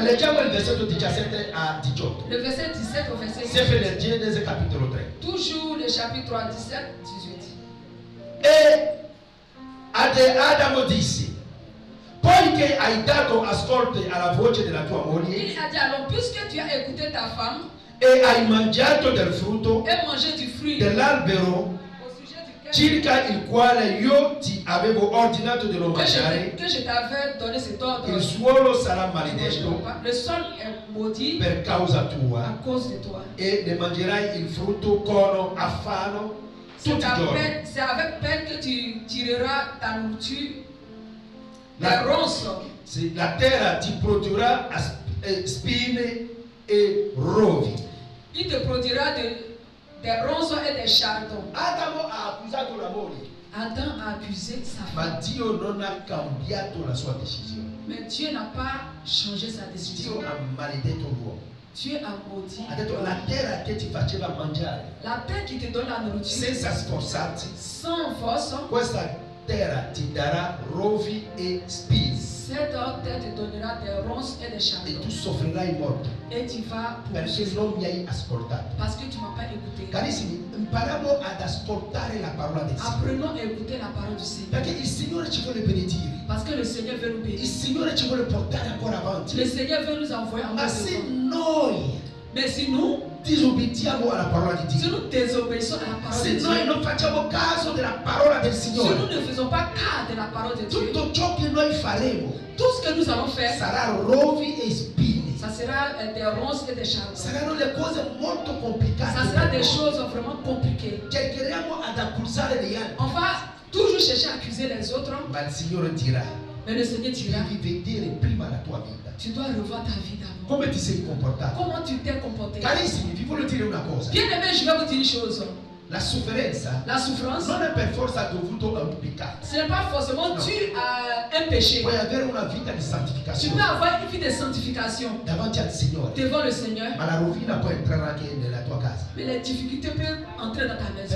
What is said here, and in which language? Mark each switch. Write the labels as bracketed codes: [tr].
[it] leggiamo il versetto 17 a 18. [fr] Le verset 17 au verset 18. [it] Sempre nel Genesi capitolo 3. [fr] Toujours le chapitre 3, 17, 18. [it] E Adamo disse: poiché hai dato ascolto alla voce della tua moglie [fr] Il a dit alors, puisque tu as écouté ta femme [it] e hai mangiato del frutto [fr] et mangé du fruit [it] dell'albero [fr] au sujet duquel [it] circa il quale io ti avevo ordinato di non mangiare, [fr] que je t'avais donné cet ordre, [it] il suolo sarà [fr] tu ne mangeras [it] maledetto [fr] pas. Le sol est maudit [it] per causa [fr] à [it] tua [fr] cause de toi. [it] e ne mangerai il frutto con affano tutti i giorni. [fr] C'est avec peine que tu tireras ta nourriture La- des ronces. [it] Sì, la terra ti produrrà spine e rovi. [fr] Il te produira des ronces et des chardons. [it] Adamo ha accusato la moglie, [fr] Adam a accusé sa [it] ma [fr] femme. [it] Dio non ha cambiato la sua decisione. [fr] Mais Dieu n'a pas changé sa décision. [it] Dio ha maledetto l'uomo. [fr] Dieu a maudit. [it] Ha detto: la terra che ti faceva mangiare [fr] La terre qui te donne la nourriture [it] senza sforzarsi, [fr] sans force, [it] questa terra ti darà rovi e spine [fr] cette terre te donnera des ronces et des [it] e [fr] chardons. [it] tu soffrirai molto [fr] Et tu vas [it] perché [fr] poursuivre [it] non mi hai ascoltato. [fr] parce que tu ne m'as pas écouté. [it] Carissimi, impariamo ad ascoltare la parola del Signore, [fr] Apprenons à écouter la parole du Seigneur. [it] perché il Signore ci vuole benedire, [fr] Parce que le Seigneur veut nous [it] il [fr] bénir. [it] Signore ci vuole portare ancora [fr] Le [it] avanti. [fr] Seigneur veut nous envoyer en [it] Ma se [fr] devant. [it] noi [fr] Mais si nous [it] disobbediamo alla parola di [fr] Si [it] Dio, [fr] nous désobéissons à la parole [it] se [fr] de [it] noi [fr] Dieu, [it] non facciamo caso della parola del [fr] si nous [it] Signore, [fr] ne faisons pas cas de la parole de Dieu, [it] tutto ciò che noi faremo [fr] tout ce que nous allons faire, [it] sarà rovi e spine, [fr] ça sera des ronces et des chardons. [it] saranno le cose molto [fr] Ça [it] complicate. [fr] sera [it] per [fr] des [it] noi. [fr] choses vraiment compliquées. [it] Cercheremo ad accusare gli altri, [fr] On va toujours chercher à accuser les autres, [it] ma il Signore dirà: [fr] mais le Seigneur dira, [it] devi vedere prima la tua vita, [fr] tu dois revoir ta vie d'abord. [it] come ti sei comportato. [fr] Comment tu t'es comporté. [it] Carissimi, vi voglio dire una cosa: [fr] Bien aimé, je vais vous dire une chose. [it] la sofferenza [fr] La souffrance, [it] non è per forza dovuto a un peccato. [fr] ce n'est pas forcément dû à un péché. [it] Puoi avere una vita di [fr] Tu [it] santificazione [fr] peux avoir une vie de sanctification [it] davanti al Signore, [fr] devant le Seigneur, [it] ma la rovina può entrare anche nella tua casa, [fr] mais les difficultés peuvent entrer dans ta maison.